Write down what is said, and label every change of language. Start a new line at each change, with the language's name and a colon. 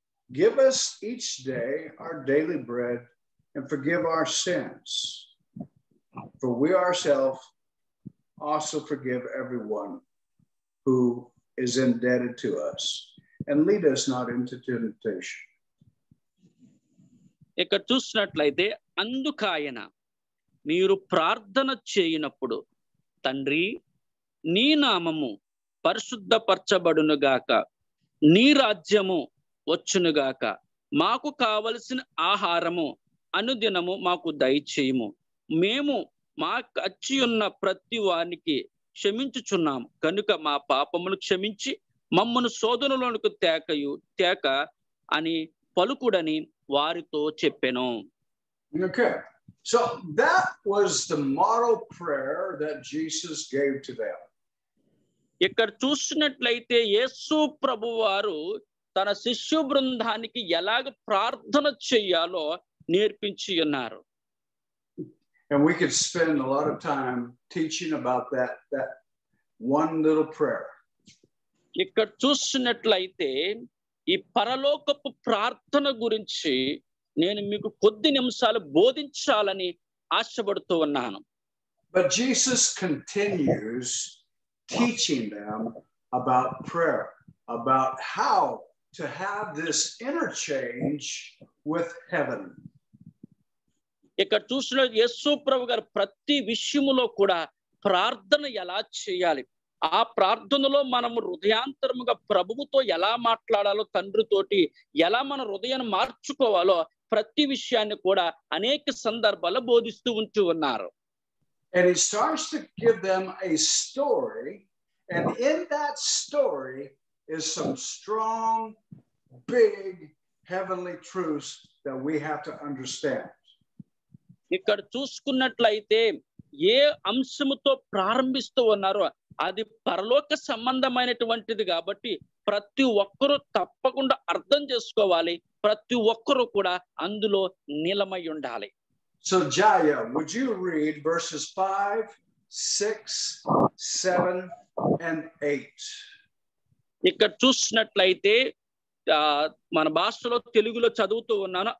English: Give us each day our daily bread and forgive our sins, for we ourselves also forgive everyone who is indebted to us, and lead us not into temptation.
Telugu: ఇక్కడ చూసినట్లయితే అందుకాయన మీరు ప్రార్థన చేయనప్పుడు తండ్రి నీ నామము పరిశుద్ధపరచబడునుగాక, నీ రాజ్యము వచ్చునుగాక, మాకు కావలసిన ఆహారము అనుదినము మాకు దయచేయము, మేము మాకు అచ్చి ఉన్న ప్రతి వానికి క్షమించుచున్నాము కనుక మా పాపమును క్షమించి మమ్మను శోధనలోనికి తేక అని పలుకుడని వారితో చెప్పెను.
English: Okay, so that was the model prayer that Jesus gave to them.
Telugu: ఇక్కడ చూసినట్లయితే యేసు ప్రభువారు తన శిష్యు బృందానికి ఎలాగ ప్రార్థన చేయాలో నేర్పించి ఉన్నారు.
English: And we could spend a lot of time teaching about that one little prayer.
Telugu: ఇక్కడ చూసినట్లయితే ఈ పరలోకపు ప్రార్థన గురించి నేను మీకు కొద్ది నిమిషాలు బోధించాలని ఆశపడుతూ ఉన్నాను.
English: But Jesus continues teaching them about prayer, about how to have this interchange with heaven.
Telugu: ఇక్కడ చూసిన యేసు ప్రభు గారు ప్రతి విషయములో కూడా ప్రార్థన ఎలా చేయాలి, ఆ ప్రార్థనలో మనము హృదయాంతరముగా ప్రభువుతో ఎలా మాట్లాడాలో, తండ్రితోటి ఎలా మన హృదయాన్ని మార్చుకోవాలో ప్రతి విషయాన్ని కూడా అనేక సందర్భాల్లో బోధిస్తూ ఉన్నారు.
English: And he starts to give them a story, and in that story is some strong, big, heavenly truths that we have to understand.
Telugu: ఇక్కడ చూసుకున్నట్లయితే ఏ అంశముతో ప్రారంభిస్తూ ఉన్నారో అది పరలోక సంబంధమైనటువంటిది కాబట్టి ప్రతి ఒక్కరూ తప్పకుండా అర్థం చేసుకోవాలి, ప్రతి ఒక్కరూ కూడా అందులో నిలమై ఉండాలి.
English: So Jaya, would you read verses 5, 6, 7, and 8?
Telugu: ఇక్కడ చూసినట్లయితే మన భాషలో తెలుగులో చదువుతూ ఉన్నాను.